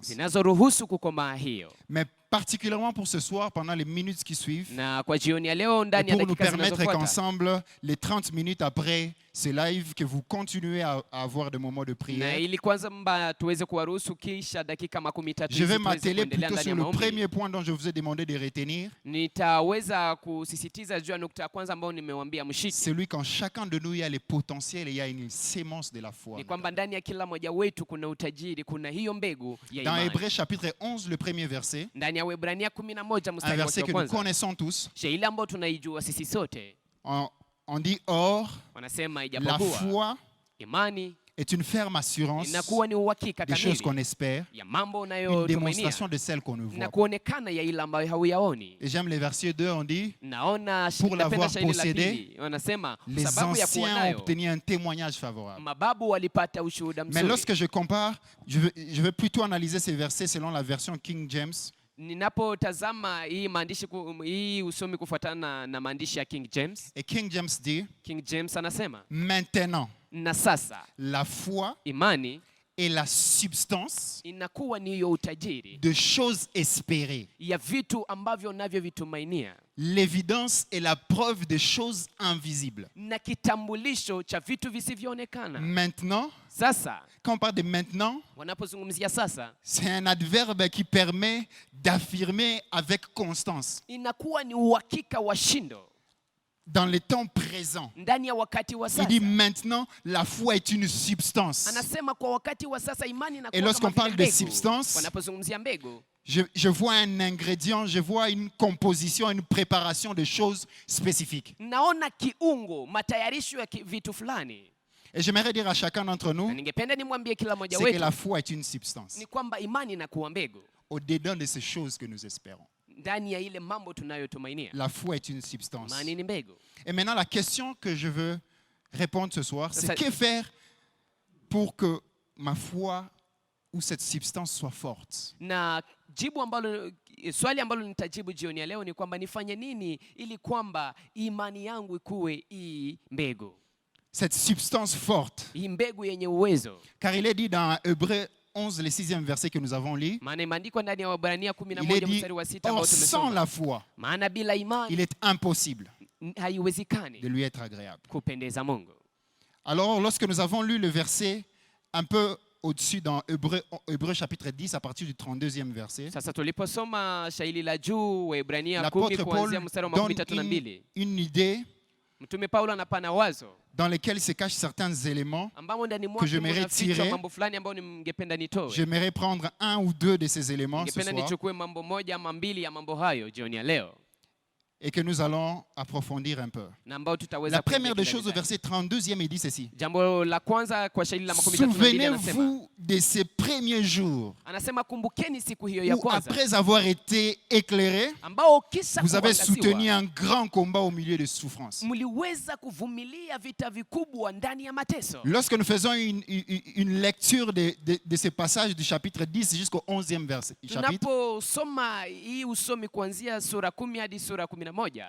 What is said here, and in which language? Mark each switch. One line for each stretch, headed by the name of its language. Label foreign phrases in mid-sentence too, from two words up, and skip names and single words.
Swahili: zinazoruhusu kukomaa hiyo.
French: Mais particulièrement pour ce soir, pendant les minutes qui suivent,
Swahili: Na kwa jioni ya leo
French: et
Swahili: ndani ya
French: pour nous
Swahili: dakika
French: permettre
Swahili: zinazofuata,
French: qu'ensemble, les 30 minutes après ce live, que vous continuez à avoir des moments de
Swahili: na
French: prière,
Swahili: ili kwanza mba tuweze kuwaruhusu kisha dakika 13
French: je vais
Swahili: tuweze
French: m'atteler
Swahili: kuendelea
French: plutôt
Swahili: ndani
French: sur
Swahili: ya
French: le
Swahili: maombi.
French: premier point dont je vous ai demandé de retenir,
Swahili: Nitaweza kusisitiza juu ya nukta ya kwanza ambayo nimewambia mshiki.
French: celui qu'en chacun de nous, il y a les potentiels et il y a une sémence de la foi.
Swahili: Ni kwamba ndani ya kila mmoja wetu kuna utajiri, kuna hiyo mbegu ya
French: Dans
Swahili: imani.
French: Hébreux chapitre 11, le premier verset,
Swahili: Ndani ya Waebrania 11
French: un
Swahili: mstari
French: verset
Swahili: wa
French: que nous
Swahili: kwanza,
French: connaissons tous,
Swahili: ile ambayo tunaijua sisi sote,
French: on dit or,
Swahili: wanasema
French: la
Swahili: ijapokuwa
French: foi
Swahili: imani
French: est une ferme assurance
Swahili: inakuwa ni uhakika
French: des choses qu'on
Swahili: kamili
French: espère,
Swahili: ya mambo
French: une
Swahili: unayotumainia
French: démonstration de celles qu'on ne voit
Swahili: na
French: pas.
Swahili: kuonekana ya ile ambayo hauyaoni.
French: Et j'aime les versets 2, on dit,
Swahili: Naona
French: Pour l'avoir
Swahili: napenda shairi la
French: possédé,
Swahili: pili, wanasema
French: les
Swahili: sababu ya kuwa
French: anciens ont
Swahili: nayo
French: obtenu un témoignage favorable.
Swahili: mababu walipata ushuhuda
French: Mais
Swahili: mzuri.
French: lorsque je compare, je vais plutôt analyser ces versets selon la version King James.
Swahili: Ninapotazama hii maandishi hii usomi kufuatana na maandishi ya King James.
French: Et King James dit,
Swahili: King James anasema,
French: maintenant,
Swahili: na sasa
French: la foi
Swahili: imani
French: est la substance
Swahili: inakuwa ni hiyo utajiri
French: de choses espérées.
Swahili: ya vitu ambavyo navyovitumainia
French: L'évidence est la preuve des choses invisibles.
Swahili: na kitambulisho cha vitu visivyoonekana.
French: Maintenant,
Swahili: Sasa
French: quand on parle de maintenant,
Swahili: wanapozungumzia sasa,
French: c'est un adverbe qui permet d'affirmer avec constance
Swahili: inakuwa ni uhakika wa shindo
French: dans le temps présent.
Swahili: ndani ya wakati wa
French: Il
Swahili: sasa.
French: dit maintenant, la foi est une substance.
Swahili: Anasema kwa wakati wa sasa imani
French: Et
Swahili: inakuwa
French: lorsqu'on
Swahili: kama
French: parle
Swahili: vile
French: de
Swahili: mbegu.
French: substance,
Swahili: Wanapozungumzia mbegu,
French: je vois un ingrédient, je vois une composition, une préparation de choses spécifiques.
Swahili: naona kiungo, matayarisho ya vitu fulani.
French: Et j'aimerais dire à chacun d'entre
Swahili: Na
French: nous,
Swahili: ningependa nimwambie kila mmoja
French: c'est que
Swahili: wetu
French: la foi est une substance.
Swahili: ni kwamba imani inakuwa mbegu
French: Au-dedans de ces choses que nous espérons.
Swahili: ndani ya ile mambo tunayotumainia.
French: La foi est une substance.
Swahili: Imani ni mbegu.
French: Et maintenant, la question que je veux répondre ce soir, Ça- c'est que faire pour que ma foi ou cette substance soit forte?
Swahili: Na jibu ambalo swali ambalo nitajibu jioni ya leo ni kwamba nifanye nini ili kwamba imani yangu ikuwe hii mbegu,
French: Cette substance forte.
Swahili: hii mbegu yenye uwezo.
French: Car il est dit dans Hébreux 11, le 6e verset que nous avons lu,
Swahili: Maana imeandikwa ndani ya Waebrania
French: il est
Swahili: 11
French: dit,
Swahili: mstari wa 6 ambao
French: or sans
Swahili: tumesoma,
French: la foi,
Swahili: maana bila
French: il
Swahili: imani
French: est impossible
Swahili: haiwezekani
French: de lui être agréable.
Swahili: kupendeza Mungu.
French: Alors, lorsque nous avons lu le verset un peu au-dessus dans Hébreux chapitre 10, à partir du 32e verset,
Swahili: Sasa tuliposoma shairi la juu Waebrania 10
French: l'apôtre Paul
Swahili: kuanzia mstari wa
French: donne
Swahili: 32,
French: une idée
Swahili: Mtume Paulo anapana wazo
French: dans lequel se cachent certains éléments.
Swahili: ambamo ndani
French: Que
Swahili: mwake
French: j'aimerais
Swahili: mnafichwa
French: tirer.
Swahili: mambo fulani ambayo ningependa nitoe.
French: J'aimerais prendre un ou deux de ces éléments ce
Swahili: Ningependa
French: soir
Swahili: nichukue mambo moja ama mbili ya mambo hayo jioni ya leo
French: et que nous allons approfondir un peu.
Swahili: na ambao tutaweza
French: La première des
Swahili: kuingia
French: choses au
Swahili: ndani.
French: verset 32e, il dit ceci.
Swahili: Jambo la kwanza kwa shairi la 32 anasema,
French: Souvenez-vous de ces premiers jours
Swahili: anasema kumbukeni siku hiyo ya
French: où,
Swahili: kwanza
French: après avoir été éclairés,
Swahili: ambao kisha
French: vous avez soutenu
Swahili: kuangaziwa
French: un grand combat au milieu de souffrances.
Swahili: mliweza kuvumilia vita vikubwa ndani ya mateso.
French: Lorsque nous faisons une lecture de ces passages du chapitre 10 jusqu'au 11e verset, chapitre,
Swahili: Tunaposoma hii usomi kuanzia sura 10 hadi sura 11,